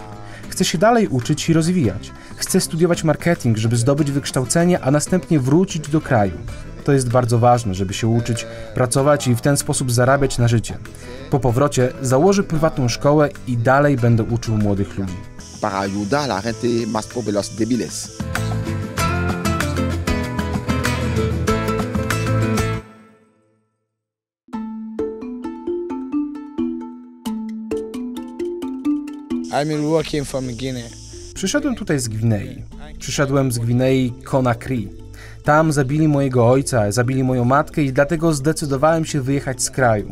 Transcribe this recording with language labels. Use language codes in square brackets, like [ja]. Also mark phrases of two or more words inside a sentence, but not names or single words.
[pl] Chcę się dalej uczyć i rozwijać. Chcę studiować marketing, żeby zdobyć wykształcenie, a następnie wrócić do kraju. To jest bardzo ważne, żeby się uczyć, pracować i w ten sposób zarabiać na życie. Po powrocie założę prywatną szkołę i dalej będę uczył młodych ludzi. [es] Para ayudar a la gente más pobres débiles. [pl] Przyszedłem tutaj z Gwinei. Przyszedłem z Gwinei Conakry. Tam zabili mojego ojca, zabili moją matkę i dlatego zdecydowałem się wyjechać z kraju.